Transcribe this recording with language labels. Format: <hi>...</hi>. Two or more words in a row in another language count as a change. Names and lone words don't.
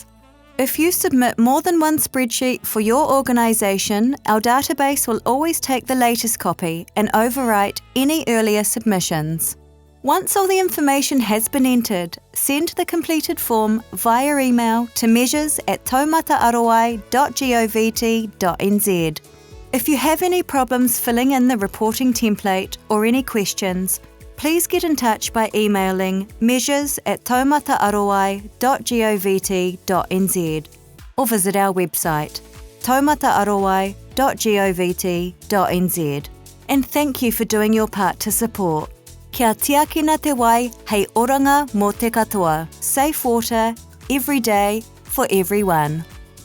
<en>If you submit more than one spreadsheet for your organisation, our database will always take the latest copy and overwrite any earlier submissions. Once all the information has been entered, send the completed form via email to measures@taumataaroai.govt.nz. If you have any problems filling in the reporting template or any questions, please get in touch by emailing measures@taumataaroai.govt.nz or visit our website taumataaroai.govt.nz. And thank you for doing your part to support.</en> <mi>Kia tiakina te wai hei oranga mō te katoa.</mi> <en>Safe water, every day, for everyone.</en>